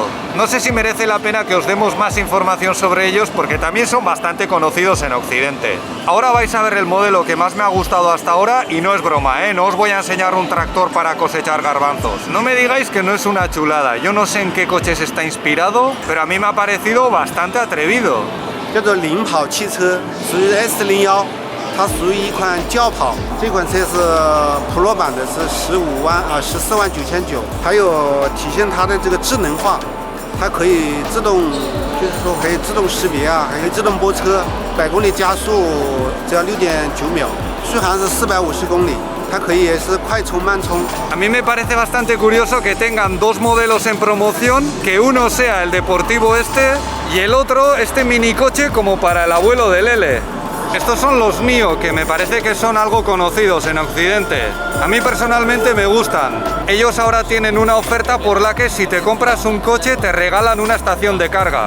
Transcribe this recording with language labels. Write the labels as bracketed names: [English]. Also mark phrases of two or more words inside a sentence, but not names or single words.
[Spanish] No sé si merece la pena que os demos más información sobre ellos porque también son bastante conocidos en Occidente. Ahora vais a ver el modelo que más me ha gustado hasta ahora y no es broma, ¿eh? No os voy a enseñar un tractor para cosechar garbanzos. No me digáis que no es una chulada. Yo no sé en qué coches está inspirado, pero a mí me ha parecido bastante atrevido. [Chinese] 叫做领跑汽车，属于 S01， 它属于一款轿跑。这款车是普罗版的，是14.990，还有体现它的这个智能化，它可以自动，就是说可以自动识别啊，还可以自动泊车，100公里加速只要6.9秒，续航是450公里。它可以也是快充慢充。 [Spanish] A mí me parece bastante curioso que tengan dos modelos en promoción, que uno sea el deportivo este y el otro este minicoche como para el abuelo de Lele. Estos son los NIO, que me parece que son algo conocidos en Occidente. A mí personalmente me gustan. Ellos ahora tienen una oferta por la que si te compras un coche te regalan una estación de carga.